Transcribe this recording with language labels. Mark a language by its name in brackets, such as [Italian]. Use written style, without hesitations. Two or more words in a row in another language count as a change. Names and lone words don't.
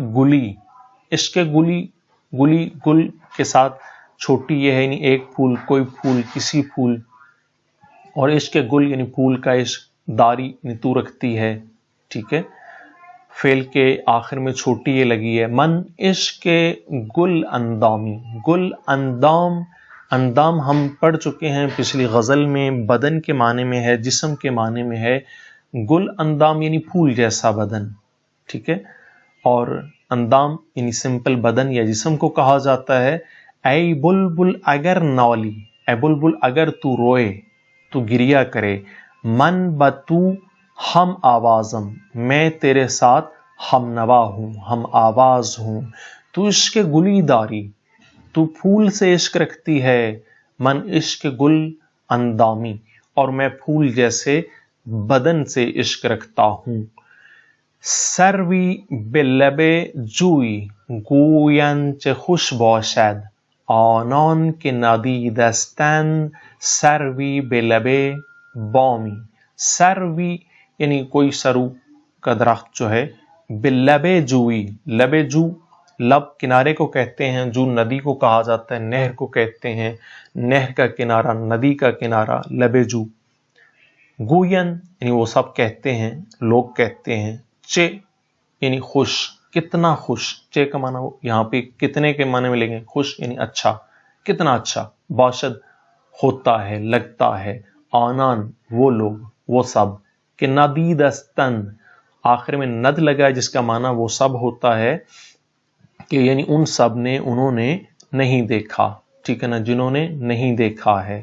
[Urdu] گلی گل کے ساتھ چھوٹی یہ ہے، یعنی ایک پھول، کوئی پھول، کسی پھول، اور [Persian] عشق گل [Urdu] یعنی پھول کا عشق، داری یعنی تو رکھتی ہے، ٹھیک ہے، فعل کے آخر میں چھوٹی یہ لگی ہے۔ [Persian] من عشق گل اندامی، [Urdu] گل اندام ہم پڑھ چکے ہیں پچھلی غزل میں، بدن کے معنی میں ہے، جسم کے معنی میں ہے، گل اندام یعنی پھول جیسا بدن، ٹھیک ہے، اور اندام یعنی سمپل بدن یا جسم کو کہا جاتا ہے۔ [Persian] اے بلبل اگر نالی، [Urdu] اے بلبل اگر تو روئے، تو گریا کرے، [Persian] من بتو ہم آوازم، [Urdu] میں تیرے ساتھ ہم نوا ہوں، ہم آواز ہوں، [Persian] تو عشق گلی داری، [Urdu] تو پھول سے عشق رکھتی ہے، [Persian] من عشق گل اندامی، [Urdu] اور میں پھول جیسے بدن سے عشق رکھتا ہوں۔ [Persian] سروی به لب جوی گویند چه خوش باشد، آنان که ندیدستند سروی به لب بامی۔ [Urdu] سروی یعنی کوئی سرو کا درخت جو ہے، بلب جوئی، لب جو لب کنارے کو کہتے ہیں، جو ندی کو کہا جاتا ہے، نہر کو کہتے ہیں، نہر کا کنارہ، ندی کا کنارہ، لب جو۔ گوین یعنی وہ سب کہتے ہیں، لوگ کہتے ہیں، چے یعنی خوش، کتنا خوش، چے کا معنی یہاں پہ کتنے کے معنی میں لیں گے، خوش یعنی اچھا، کتنا اچھا، باشد ہوتا ہے، لگتا ہے، آنان وہ لوگ، وہ سب، کہ ندیدستن آخر میں ند لگا ہے جس کا معنی وہ سب ہوتا ہے، کہ یعنی ان سب نے، انہوں نے نہیں دیکھا، ٹھیک ہے نا، جنہوں نے نہیں دیکھا ہے۔